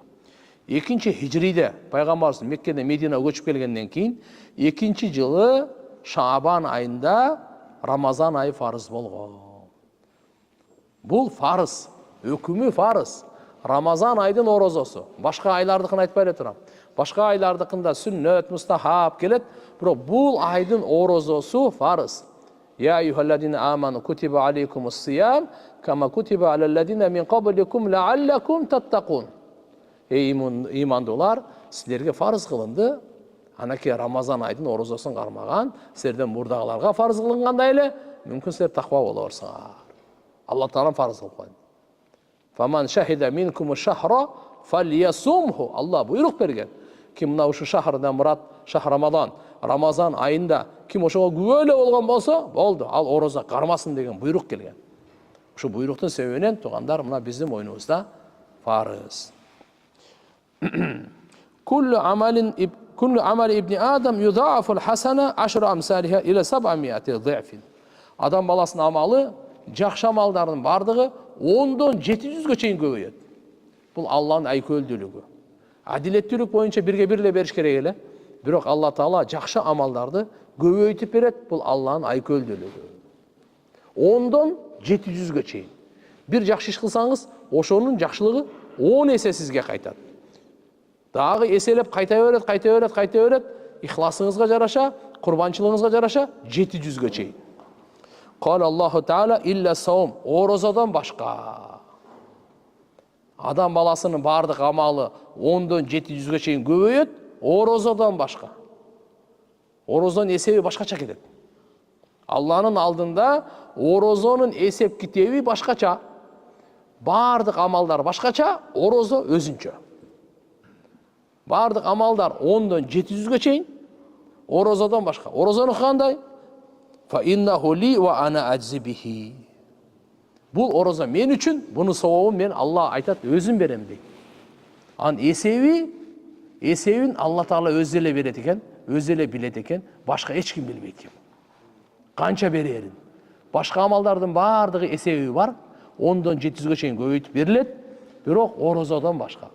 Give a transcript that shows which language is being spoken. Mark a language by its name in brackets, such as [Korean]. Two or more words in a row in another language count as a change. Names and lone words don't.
[Kyrgyz] Экинчи хижриде пайгамбарыбыз Меккеден Мединага көчүп келгенден кийин экинчи жылы Шаабан айында Рамазан айы фарыз болгон. Бул фарыз, өкүмү фарыз. Рамазан айдын оразасы. Башка айлардыкын айтпай эле турам. Башка айлардыкында сүннөт, мустахаб келет, бирок бул айдын оразасы фарыз. [Arabic] يا أيها الذين آمنوا كتب عليكم الصيام كما كتب على الذين من قبلكم لعلكم تتقون. [Kyrgyz] Эй имандуулар, силерге фарыз кылынды. Анаке Рамазан айдын оразасын кармаган, силерден мурдагыларга фарыз кылынгандай эле, мүмкүн силер таква болорсуңар. Алла Таала фарыз кылып койду. [Arabic] فمن شهد منكم الشهر فليصمه. [Kyrgyz] Алла буйрук берген. Ким мына ушу шахрдан мурат, шахр Рамазан, Рамазан айында ким ошого күбөлө болгон болсо, болду. Ал ораза кармасын деген буйрук келген. Ушу буйруктун себебинен туугандар мына биздин мойнубузда фарыз. [Arabic] كل عمل ابن آدم يضاعف الحسنة 10 أمثالها إلى 700 ضعف. [Kyrgyz] Адам баласынын амалы, жакшы амалдардын бардыгы 10-дон 700-гө чейин көбөйөт. Бул Алланын айкөлдүүлүгү. Адилеттүүлүк боюнча бирге бир эле бериш керек эле. Бирок Алла Таала жакшы амалдарды көбөйтүп берет. Бул Алланын айкөлдүүлүгү. 10-дон 700-гө чейин. Бир жакшы иш кылсаңыз, ошонун жакшылыгы 10 эсе сизге кайтат. Дагы эселеп кайта берет, ихласыңызга жараша, курбанчылыгыңызга жараша 700-гө чейин. [Arabic] قال الله تعالى إلا الصوم, [Kyrgyz] оразадан башка. Адам баласының бардық амалы 10-дан 700-ге чейин көбөйөт, орозодон башка. Орозонун эсеби башкача кетет. Алланын алдында орозонун эсеп китеби башкача. Бардық амалдар башкача, орозо өзүнчө. Бардық амалдар 10-дан 700-ге чейин, орозодон башка. Орозону кандай? [Arabic] فإنه لي وأنا أجزي به. [Kyrgyz] Бул орозо мен үчүн, буну сабабын мен Алла айтат, өзүм берем дейт. Ан эсебин Алла Таала өзү эле берет экен, өзү эле билет экен, башка эч ким билбейт экен. Канча берерин. Башка амалдардын бардыгы эсеби бар, 10-дан 700-ге чейин көбөйтүп берилет, бирок орозодон башка.